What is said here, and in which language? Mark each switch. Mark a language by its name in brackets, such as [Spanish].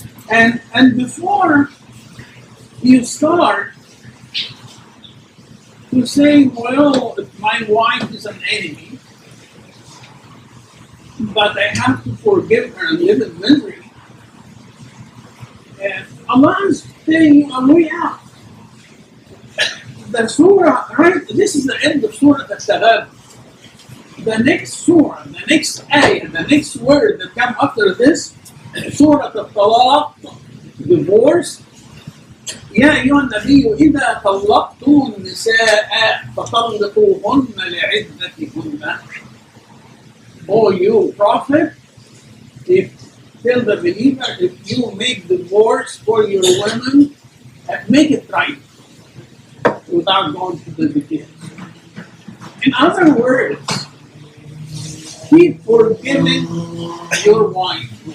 [English] And before you start to say, well, if my wife is an enemy, but I have to forgive her and live in misery, Allah is telling you a way out. The surah, right? This is the end of Surah Al-Tabab. The next surah, the next ayah, the next word that comes after this, Surah Al-Talaq, divorce. [Arabic] يا أيها النبي إذا طلقتم النساء فطلقوهن لعدتهن. [English] Oh, you prophet, tell the believer, if you make divorce for your women, make it right without going to the details. In other words, keep forgiving your wife.